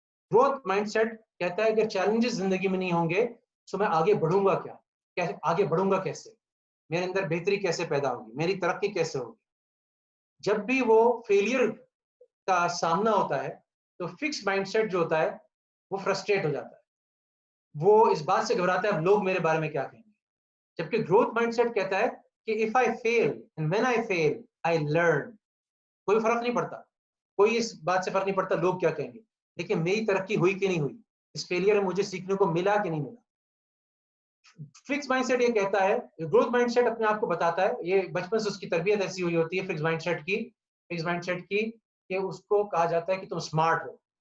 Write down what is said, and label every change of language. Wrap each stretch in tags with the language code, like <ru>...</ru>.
<ur>Growth mind set کہتا ہے اگر چیلنجز زندگی میں نہیں ہوں گے تو میں آگے بڑھوں گا آگے بڑھوں گا کیسے، میرے اندر بہتری کیسے پیدا ہوگی، میری ترقی کیسے ہوگی. جب بھی وہ فیلئر کا سامنا ہوتا ہے تو فکس مائنڈ سیٹ جو ہوتا ہے وہ فرسٹریٹ ہو جاتا ہے، وہ اس بات سے گھبراتا ہے اب لوگ میرے بارے میں کیا کہیں گے. جبکہ گروتھ مائنڈ سیٹ کہتا ہے کہ</ur> <en>if I fail and when I fail I learn.</en> <ur>کوئی فرق نہیں پڑتا، کوئی اس بات سے فرق نہیں پڑتا لوگ کیا کہیں گے، لیکن میری ترقی ہوئی کہ نہیں ہوئی، اس فیلئر میں مجھے سیکھنے کو ملا کہ نہیں ملا. فکس مائنڈ سیٹ یہ کہتا ہے، گروتھ مائنڈ سیٹ اپنے آپ کو بتاتا ہے، یہ بچپن سے اس کی تربیت ایسی ہوئی ہوتی ہے فکس مائنڈ سیٹ کی کہ اس کو کہا جاتا ہے کہ تم اسمارٹ ہو.</ur>